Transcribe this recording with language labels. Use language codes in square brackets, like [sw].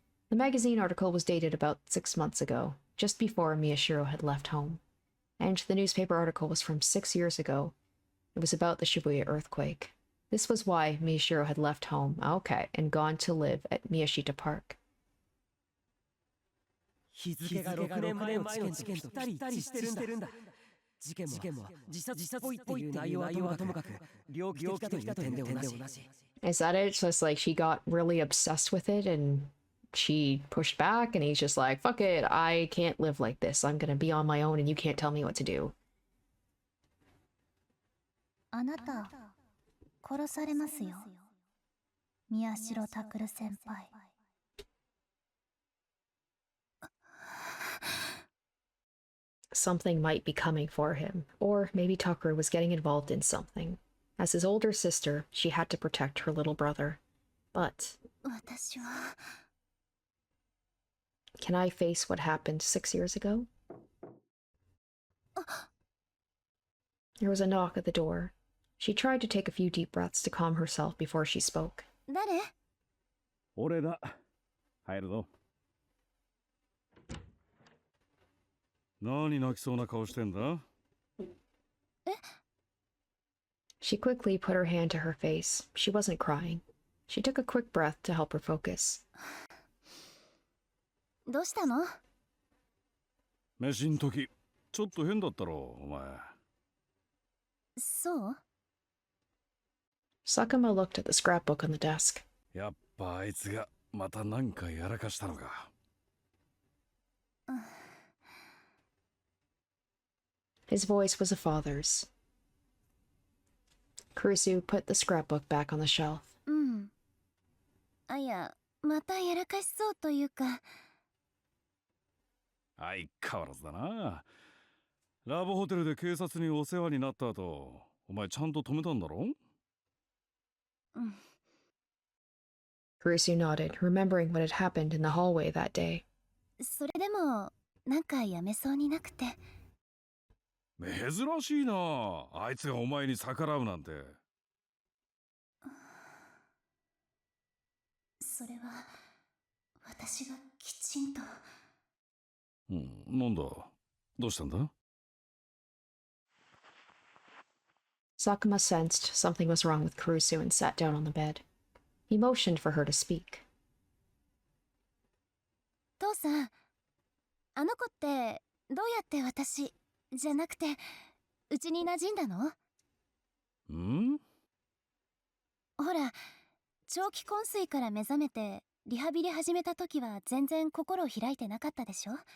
[en] The magazine article was dated about 6 months ago, just before Miyashiro had left home, and the newspaper article was from 6 years ago. It was about the Shibuya earthquake. This was why Miyashiro had left home, and gone to live at Miyashita Park. [ja] 日付が6年前の事件とぴったり一致してるんだ。事件も自殺っぽいっていう内容はともかく猟奇的だという点で同じ。 [en] Is that it? It's just like she got really obsessed with it and she pushed back and he's just like, fuck it, I can't live like this. I'm gonna be on my own and you can't tell me what to do. [ja] あなた、殺されますよ。宮代拓先輩。 [en] Something might be coming for him, or maybe Tucker was getting involved in something. As his older sister, she had to protect her little brother. But [ja] 私は。 [en] can I face what happened 6 years ago? There was a knock at the door. She tried to take a few deep breaths to calm herself before she spoke. [ja] 誰？俺だ。入るぞ。何泣きそうな顔してんだ？え？ [en] She quickly put her hand to her face. She wasn't crying. She took a quick breath to help her focus. [ja] どうしたの？飯ん時、ちょっと変だったろ、お前。そう？ [en] Sakuma looked at the scrapbook on the desk. [ja] やっぱあいつがまた何かやらかしたのか。 [en] His voice was a father's. Kurusu put the scrapbook back on the shelf. [ja] いや、またやらかしそうというか。相変わらずだな。ラブホテルで警察にお世話になった後、お前ちゃんと止めたんだろ？ [en] Kurusu nodded, remembering what had happened in the hallway that day. [ja] それでも、なんかやめそうになくて。珍しいな。あいつがお前に逆らうなんて。それは、私がきちんと。なんだ？どうしたんだ？ [en] Sakuma sensed something was wrong with Kurusu and sat down on the bed. He motioned for her to speak. [ja] 父さん、あの子ってどうやって私じゃなくてうちに馴染んだの？ほら、長期昏睡から目覚めてリハビリ始めた時は全然心を開いてなかったでしょ？